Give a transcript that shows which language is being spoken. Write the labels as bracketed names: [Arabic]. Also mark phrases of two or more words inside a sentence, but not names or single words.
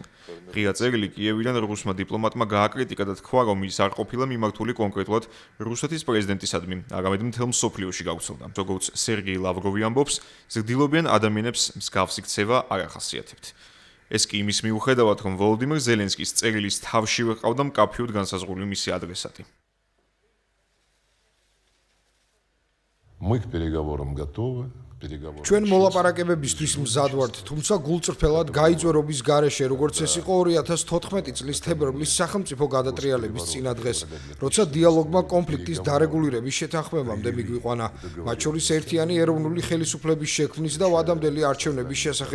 [Georgian] ღია წერილი კიევიდან რუსმა დიპლომატმა გააკრიტიკა და თქვა, რომ ის არ ყოფილა მიმართული კონკრეტულად რუსეთის პრეზიდენტისადმი, არამედ მთელ მსოფლიოში გავრცელდა. როგორც სერგეი ლავროვი ამბობს, ზრდილობიან ადამიანებს მსგავსი ქცევა არ ახასიათებთ. ეს კი იმის მიუხედავად, რომ ვოლოდიმირ ზელენსკის წერილის თავშივე ჰყავდა მკაფიოდ განსაზღვრული მისი ადრესატი. [Russian] Мы к переговорам готовы. [Georgian] ჩვენ მოლაპარაკებებისთვის მზად ვართ, თუმცა გულწრფელად გაიწვერობის გარეშე, როგორც ეს იყო 2014 წლის თებერვლის სახელმწიფო გადატრიალების წინადღეს, როცა დიალოგმა კონფლიქტის დარეგულირების შეთანხმებამდე მიგვიყვანა, მათ შორის ერთიანი ეროვნული ხელისუფლების შექმნის და ვადამდელი არჩევნების შესახებ.